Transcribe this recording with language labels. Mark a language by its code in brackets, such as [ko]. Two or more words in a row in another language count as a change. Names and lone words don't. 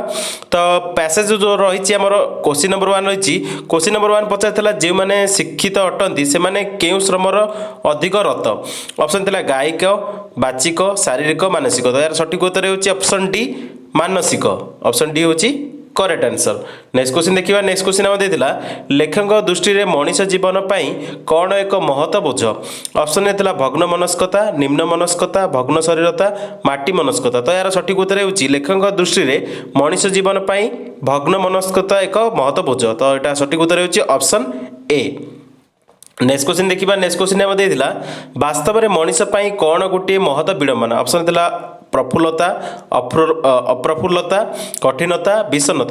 [or] ତୋ ପାସେଜ ଜୋ ରହିଛି ହମର [en] question number 1 [or] ରହିଛି [en] question number 1 [or] ପଚାରଥିଲା ଜେ ମାନେ ଶିକ୍ଷିତ ଅଟଂତି ସେ ମାନେ କେଉ ଶ୍ରମର ଅଧିକ ରତ ଅପସନ ଥିଲା ଗାୟିକ ବାଚିକ ଶାରୀରିକ ମାନସିକ। ତୋ ୟାର ସଠିକ ଉତ୍ତର ହୋଛି [en] option D [or] ମାନସିକ [en] option D [or] ହୋଛି [en] correct answer. next question [or] ଦେଖିବା। [en] next question [or] ହମ ଦେଥିଲା ଲେଖକ ଦୃଷ୍ଟି ରେ ମନୁଷ୍ୟ ଜୀବନ ପଇ କୋନ ଏକ ମହତ ବୋଝ ଅପସନ ହେତଲା ଭଗ୍ନ ମନସ୍କତା ନିମ୍ନ ମନସ୍କତା ଭଗ୍ନ ଶରୀରତା ମାଟି ମନସ୍କତା। ତୋ ୟାର ସଠିକ ଉତ୍ତର ହୋଛି ଲେଖକ ଦୃଷ୍ଟି ରେ ମନୁଷ୍ୟ ଜୀବନ ପଇ ଭଗ୍ନ ମନସ୍କତା ଏକ ମହତ ବୋଝ। ତୋ ଏଟା ସଠିକ ଉତ୍ତର ହୋଛି [en] option A। next question [or] ଦେଖିବା। [en] next question [or] ହମ ଦେଥିଲା ବାସ୍ତବ ରେ ମନୁଷ୍ୟ ପଇ କୋନ ଗୋଟେ ମହତ ବିଡଂବନା ଅପସନ ହେତଲା ପ୍ରଫୁଲ୍ଲତା ଅପ୍ରଫୁଲ୍ଲତା କଠିନତା ବିଷନ୍ନତା।